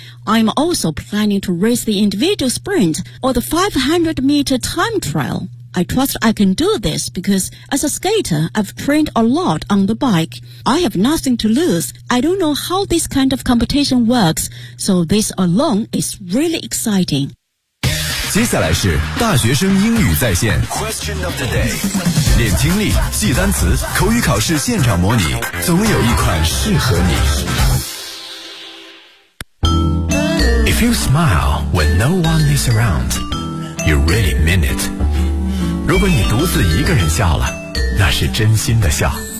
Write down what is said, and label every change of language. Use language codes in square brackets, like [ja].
[en] I'm also planning to race the individual sprint or the 500-meter time trial. I trust I can do this because as a skater, I've trained a lot on the bike. I have nothing to lose. I don't know how this kind of competition works, so this alone is really exciting. [zh] 接下来是大学生英语在线 [en] Question of the day. [zh] 练听力，记单词，口语考试现场模拟，总有一款适合你。 [en] If you smile when no one is around, you really mean it. [zh] 如果你独自一个人笑了，那是真心的笑。